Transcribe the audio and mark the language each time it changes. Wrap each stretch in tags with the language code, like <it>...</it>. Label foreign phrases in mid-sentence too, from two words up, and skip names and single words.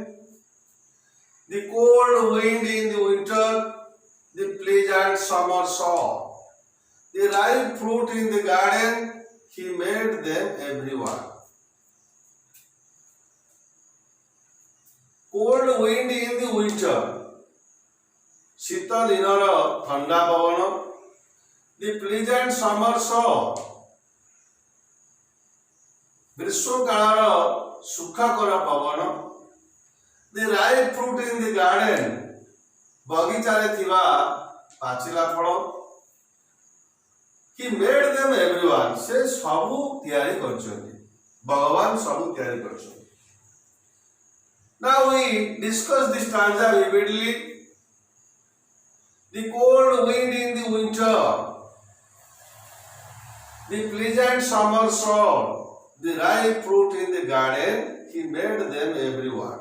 <en>The cold wind in the winter, the pleasant summer saw. The ripe fruit in the garden, he made them everyone. Cold wind in the winter,</en> <or>ଶୀତ ଦିନର ଥଣ୍ଡା ପବନ,</or> <en>the pleasant summer saw,</en> <or>ଗ୍ରୀଷ୍ମ କାଳର ସୁଖକର ପବନ,</or> <en>the ripe fruit in the garden,</en> <or>ବଗିଚାରେ ଥିବା ପାଚିଲା ଫଳ,</or> <en>he made them everyone,</en> <or>ସେ ସବୁ ତିଆରି କରିଛନ୍ତି, ଭଗବାନ ସବୁ ତିଆରି କରିଛନ୍ତି.</or> <en>Now we discuss this stanza vividly. The cold wind in the winter, the pleasant summer saw, the ripe fruit in the garden, he made them everyone.</en>